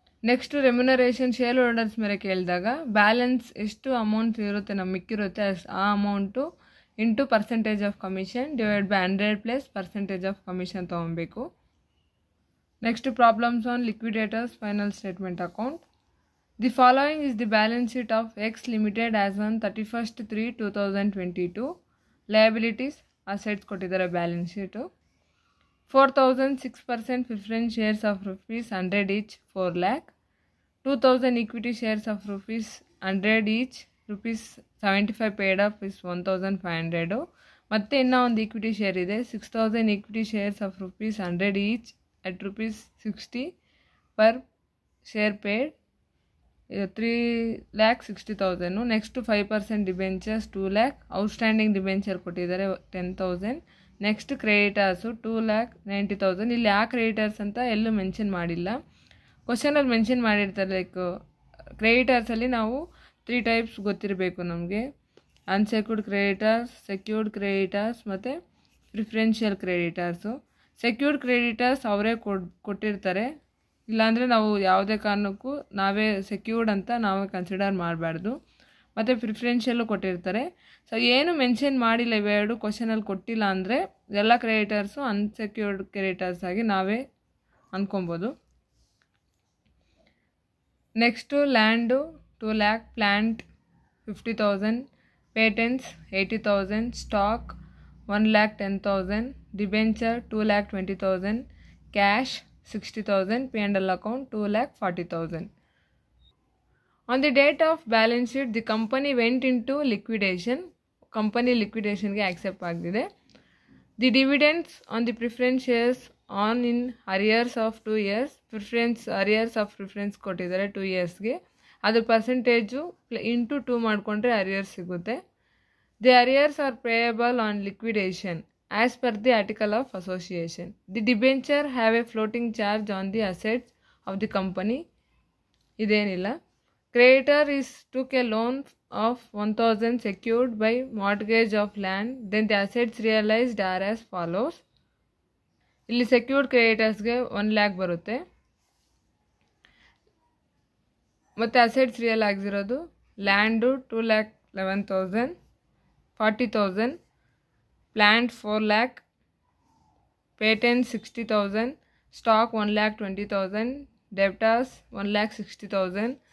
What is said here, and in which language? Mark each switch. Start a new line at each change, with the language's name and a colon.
Kannada: Next remuneration share holders ಮೇಲೆ ಕೇಳಿದಾಗ balance ಎಷ್ಟು ಅಮೌಂಟ್ ಇರುತ್ತೆ ನಮ್ಗೆ ಮಿಕ್ಕಿರುತ್ತೆ ಆ amount into percentage of commission divide by 100 plus percentage of commission ತೊಗೊಬೇಕು.
English: Next problems on liquidators final statement account. The following is the balance sheet of X Limited as on 31/3/2022.
Kannada: Liabilities, assets ಕೊಟ್ಟಿದ್ದಾರೆ balance sheet.
English: 4,006% preference shares of rupees 100 each 4 lakh. 2,000 equity shares of rupees 100 each rupees 75 paid up is 1,500.
Kannada: ಮತ್ತೆ ಇನ್ನೂ ಒಂದು equity share ಇದೆ
English: 6,000 equity shares of rupees 100 each at rupees 60 per share paid 3,60,000.
Kannada: Next 5% debentures 2 lakh. Outstanding debenture ಕೊಟ್ಟಿದ್ದಾರೆ 10,000. Next creditors 2,90,000. ಇಲ್ಲಿ ಆ creditors ಅಂತ ಎಲ್ಲೂ mention ಮಾಡಿಲ್ಲ. ಕ್ವಶನಲ್ಲಿ ಮೆನ್ಷನ್ ಮಾಡಿರ್ತಾರೆ. ಲೈಕ್ ಕ್ರೆಡಿಟರ್ಸಲ್ಲಿ ನಾವು 3 ಟೈಪ್ಸ್ ಗೊತ್ತಿರಬೇಕು ನಮಗೆ: ಅನ್ಸೆಕ್ಯೂರ್ಡ್ ಕ್ರೆಡಿಟರ್ಸ್, ಸೆಕ್ಯೂರ್ಡ್ ಕ್ರೆಡಿಟರ್ಸ್ ಮತ್ತು ಪ್ರಿಫರೆನ್ಷಿಯಲ್ ಕ್ರೆಡಿಟರ್ಸು. ಸೆಕ್ಯೂರ್ಡ್ ಕ್ರೆಡಿಟರ್ಸ್ ಅವರೇ ಕೊಟ್ಟಿರ್ತಾರೆ, ಇಲ್ಲಾಂದರೆ ನಾವು ಯಾವುದೇ ಕಾರಣಕ್ಕೂ ನಾವೇ ಸೆಕ್ಯೂರ್ಡ್ ಅಂತ ನಾವೇ ಕನ್ಸಿಡರ್ ಮಾಡಬಾರ್ದು. ಮತ್ತು ಪ್ರಿಫರೆನ್ಷಿಯಲ್ಲು ಕೊಟ್ಟಿರ್ತಾರೆ. ಸೊ ಏನು ಮೆನ್ಷನ್ ಮಾಡಿಲ್ಲ, ಇವೆರಡು ಕ್ವಶನಲ್ಲಿ ಕೊಟ್ಟಿಲ್ಲ ಅಂದರೆ ಎಲ್ಲ ಕ್ರೆಡಿಟರ್ಸು ಅನ್ಸೆಕ್ಯೂರ್ಡ್ ಕ್ರೆಡಿಟರ್ಸ್ ಆಗಿ ನಾವೇ ಅಂದ್ಕೊಬೋದು. Next land 2 lakh, plant 50,000, patents 80,000, stock 1,10,000, debenture 2,20,000, cash 60,000, P&L account 2,40,000.
English: On the date of balance sheet, the company went into liquidation. Company liquidation
Kannada: ಗೆ accept ಆಗಿದೆ.
English: The dividends on the preference shares on in arrears of 2 years.
Kannada: arrears of preference ಕೊಟ್ಟಿದ್ದಾರೆ 2 yearsಗೆ. ಅದ್ರ percentage into 2 ಮಾಡಿಕೊಂಡ್ರೆ arrears ಸಿಗುತ್ತೆ.
English: The arrears are payable on liquidation as per the article of association. The debenture have a floating charge on the assets of the company.
Kannada: ಇದೇನಿಲ್ಲ.
English: Creditor took a loan of 1,000 secured by mortgage of land. Then the assets realized are as follows.
Kannada: ಇಲ್ಲಿ secured ಕ್ರೆಡಿಟರ್ಸ್ಗೆ 1 lakh ಬರುತ್ತೆ. ಮತ್ತು assets real ಆಗಿರೋದು land 2,11,000, 40,000, plant 4 lakh, patent 60,000, stock 1,20,000, ಡೆಬ್ಟರ್ಸ್ 1,60,000.